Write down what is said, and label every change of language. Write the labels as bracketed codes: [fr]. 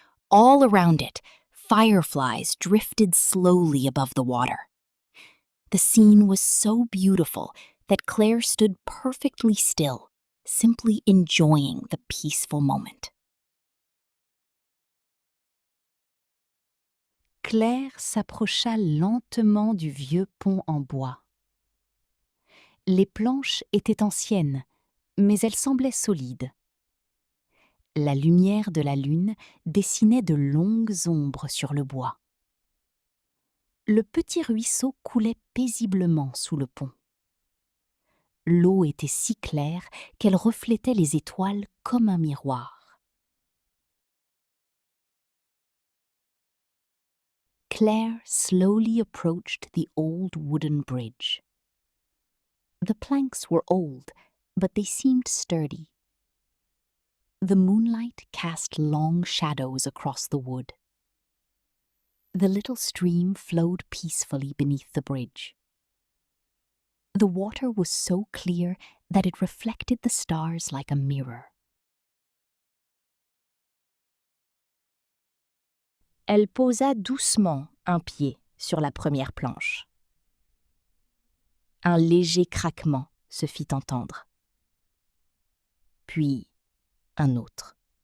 [en] All around it, fireflies drifted slowly above the water. The scene was so beautiful that Claire stood perfectly still, simply enjoying the peaceful moment. [fr] Claire s'approcha lentement du vieux pont en bois. Les planches étaient anciennes, mais elles semblaient solides. La lumière de la lune dessinait de longues ombres sur le bois. Le petit ruisseau coulait paisiblement sous le pont. L'eau était si claire qu'elle reflétait les étoiles comme un miroir. [en] Claire slowly approached the old wooden bridge. The planks were old, but they seemed sturdy. The moonlight cast long shadows across the wood. The little stream flowed peacefully beneath the bridge. The water was so clear that it reflected the stars like a mirror. [fr] Elle posa doucement un pied sur la première planche. Un léger craquement se fit entendre. Puis un autre.